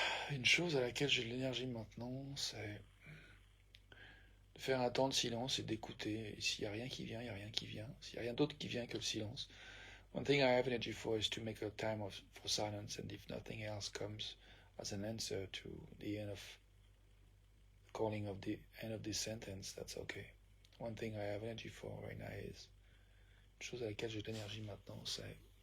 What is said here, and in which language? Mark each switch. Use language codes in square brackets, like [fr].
[fr] une chose à laquelle j'ai de l'énergie maintenant, c'est de faire un temps de silence et d'écouter. Et s'il n'y a rien qui vient, il n'y a rien qui vient. S'il n'y a rien d'autre qui vient que le silence. [en] One thing I have energy for is to make a time for silence, and if nothing else comes as an answer to the end of calling of the end of this sentence, that's okay. One thing I have energy for right now is [fr] une chose à laquelle j'ai de l'énergie maintenant, c'est